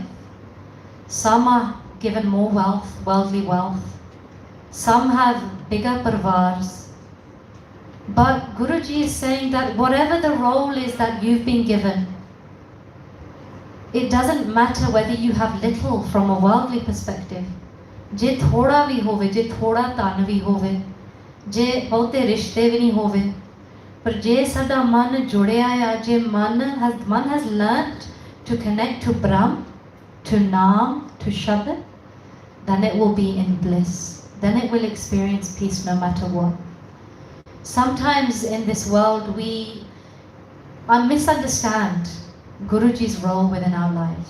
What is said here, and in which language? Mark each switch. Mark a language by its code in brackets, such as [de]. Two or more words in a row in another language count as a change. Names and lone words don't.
[en] Some are given more wealth, worldly wealth. Some have bigger parvars. But Guruji is saying that whatever the role is that you've been given, it doesn't matter whether you have little from a worldly perspective. [pa] ਜੇ ਥੋੜਾ ਵੀ ਹੋਵੇ, ਜੇ ਥੋੜਾ ਧਨ ਵੀ ਹੋਵੇ, ਜੇ ਬਹੁਤੇ ਰਿਸ਼ਤੇ ਵੀ ਨਹੀਂ ਹੋਵੇ, ਪਰ ਜੇ ਸਾਡਾ ਮਨ ਜੁੜਿਆ ਯਾ, [en] je man has learnt to connect to Brahm, to Naam, to Shabad, then it will be in bliss. Then it will experience peace no matter what. Sometimes in this world we misunderstand Guruji's role within our lives.